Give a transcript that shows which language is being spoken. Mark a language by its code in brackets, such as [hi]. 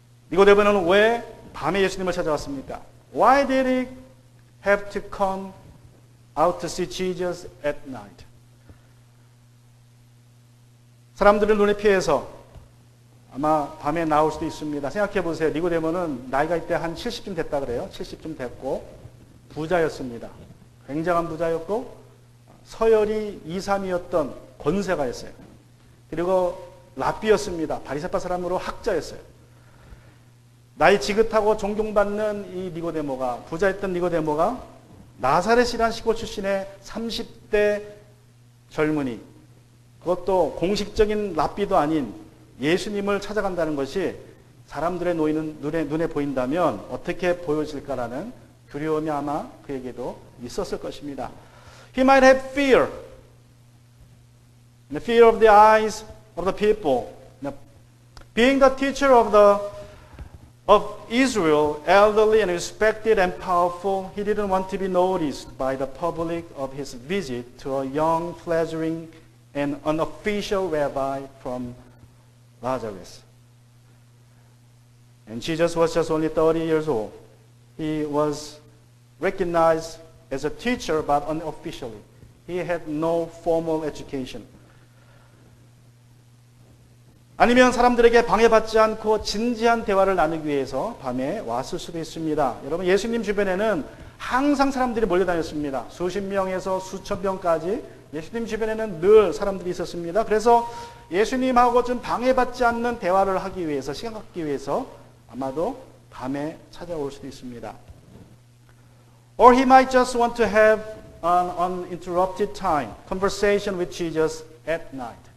[ko] 니고데모는 왜 밤에 예수님을 찾아왔습니까? [en] Why did he have to come out to see Jesus at night? [ko] 사람들은 눈에 피해서 아마 밤에 나올 수도 있습니다. 생각해 보세요. 니고데모는 나이가 이때 한 70쯤 됐다 그래요. 70쯤 됐고 부자였습니다. 굉장한 부자였고 서열이 2, 3위였던 권세가 있어요. 그리고 랍비였습니다. 바리새파 사람으로 학자였어요. 나이 지긋하고 존경받는 이 니고데모가 부자였던 니고데모가 나사렛이라는 시골 출신의 30대 젊은이 그것도 공식적인 랍비도 아닌 예수님을 찾아간다는 것이 사람들의 눈에 보인다면 어떻게 보여질까라는 두려움이 아마 그에게도 있었을 것입니다. [en] He might have fear. The fear of the eyes of the people. Being the teacher of Israel, elderly and respected and powerful, he didn't want to be noticed by the public of his visit to a young, fledgling, and unofficial rabbi from Nazareth. And Jesus was just only 30 years old. He was recognized as a teacher, but unofficially. He had no formal education. [ko] 아니면 사람들에게 방해받지 않고 진지한 대화를 나누기 위해서 밤에 왔을 수도 있습니다. 여러분, 예수님 주변에는 항상 사람들이 몰려다녔습니다. 수십 명에서 수천 명까지 예수님 주변에는 늘 사람들이 있었습니다. 그래서 예수님하고 좀 방해받지 않는 대화를 하기 위해서, 시간 갖기 위해서 아마도 밤에 찾아올 수도 있습니다. [en] Or he might just want to have an uninterrupted time, conversation with Jesus at night.